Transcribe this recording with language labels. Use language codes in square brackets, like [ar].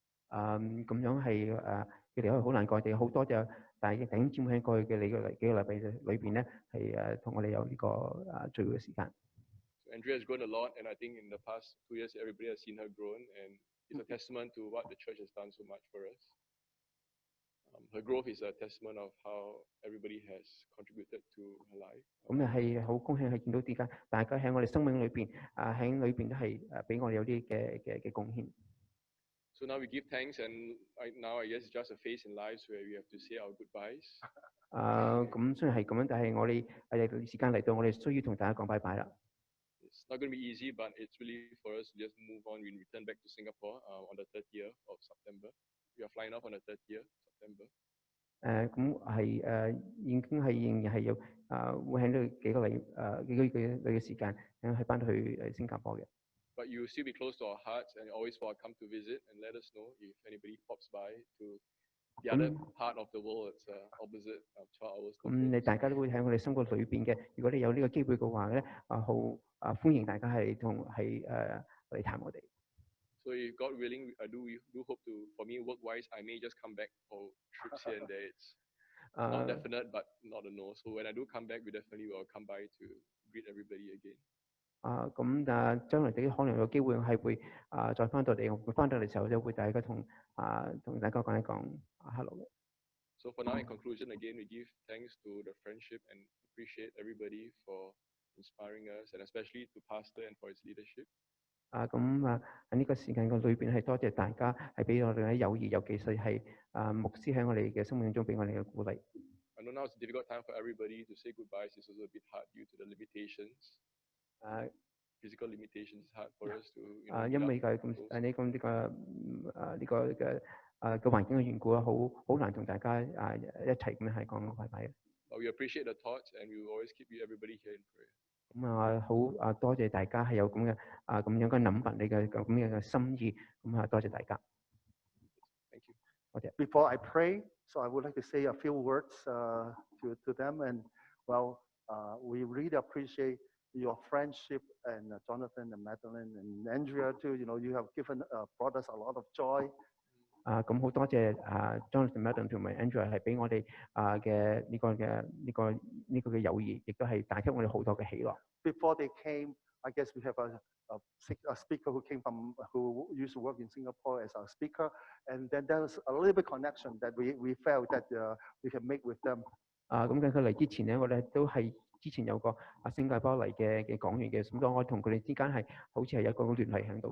[yue] 咁樣係佢哋可以好難過，哋好多謝大嘅弟兄姊妹喺過去嘅幾個禮拜裏邊咧係同我哋有呢個聚會嘅時間。 [en] So Andrea has grown a lot, and I think in the past 2 years, everybody has seen her grown, and it's a testament to what the church has done so much for us. Her growth is a testament of how everybody has contributed to her life. [yue] 咁又係好高興係見到大家喺我哋生命裏邊喺裏邊都係俾我哋有啲嘅貢獻。 [en] So now we give thanks, and right now I guess it's just a phase in lives where we have to say our goodbyes. [yue] 咁雖然係咁樣，但係我哋時間嚟到，我哋需要同大家講拜拜啦。 [en] It's not going to be easy, but it's really for us to just move on. We return back to Singapore on the 30th of September. We are flying off on the 30th of September. [yue] 咁係已經係仍然係有會喺呢幾個月嘅時間，係翻到去新加坡嘅。 [en] But you will still be close to our hearts, and you're always welcome to visit and let us know if anybody pops by to the other part of the world. It's opposite 12 hours. [yue] 咁你大家都會喺我哋生活裏邊嘅。如果你有呢個機會嘅話咧，好歡迎大家係嚟探我哋。 [en] So if God willing, I do hope to, for me work-wise, I may just come back for trips here and there. It's not definite, but not a no. So when I do come back, we definitely will come by to greet everybody again. [yue] 咁將來啲可能有機會係會再翻到嚟，我會翻到嚟時候就會大家同大家講一講 hello 嘅。 [en] So for now, in conclusion, again, we give thanks to the friendship and appreciate everybody for inspiring us, and especially to Pastor and for his leadership. [yue] 咁喺呢個時間嘅裏邊係多謝大家係俾我哋嘅友誼，尤其是係牧師喺我哋嘅生命中俾我哋嘅鼓勵。 [en] I know now it's a difficult time for everybody to say goodbyes. It's also a bit hard due to the limitations. physical limitations, it's hard for us to, you [yue] 因 [en] know, [yue] 為 [en] meet [yue] 嘅 [en] up [yue] 咁 [en] with those. [yue] 呢個呢個呢個嘅嘅環境嘅緣故啊，好難同大家一齊咁樣係講拜拜嘅。 [en] But we appreciate the thoughts, and we will always keep everybody here in prayer. [yue] 咁好多謝大家係有咁嘅咁樣嘅諗法，你嘅咁樣嘅心意，咁多謝大家。 [en] Thank you. Before I pray, so I would like to say a few words to them. And well, we really appreciate your friendship, and Jonathan and Madelyn and Andrea too. You know, you have brought us a lot of joy. [yue] 咁好多謝Jonathan、Madelyn 同埋 Andrea 係俾我哋嘅呢個嘅友誼，亦都係帶給我哋好多嘅喜樂。 [en] Before they came, I guess we have a speaker who used to work in Singapore as our speaker, and then there was a little bit connection that we felt that we can make with them. [yue] 咁佢嚟之前咧，我哋都係之前有個新加坡嚟嘅講員嘅，咁所以我同佢哋之間係好似係有一個聯繫喺度咁